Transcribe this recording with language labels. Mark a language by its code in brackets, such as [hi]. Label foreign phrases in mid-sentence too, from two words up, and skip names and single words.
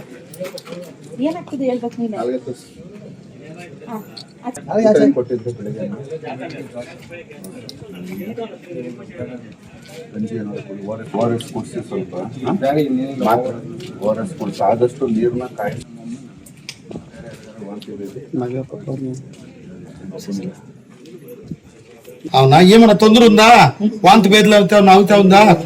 [kn] ಏನಾಗ್ತದೆ ಹೇಳ್ಬೇಕು ನೀನು. ನಾಲ್ಗೆ ತೋರಿಸಿ. ಕೊಟ್ಟಿದ್ದು ಬೆಳಿಗ್ಗೆ ಗಂಜಿ ಏನಾದ್ರು ಕೊಡಿ, ORS ಕೊಡಿಸಿ ಸ್ವಲ್ಪ. ORS ಕೊಡಿಸಿ, ಆದಷ್ಟು ನೀರನ್ನ ಕಾಯಿಸಿ. [te] అవునా ఏమైనా తొందర ఉందా? వాంతి బేదలు అవుతా ఉందా?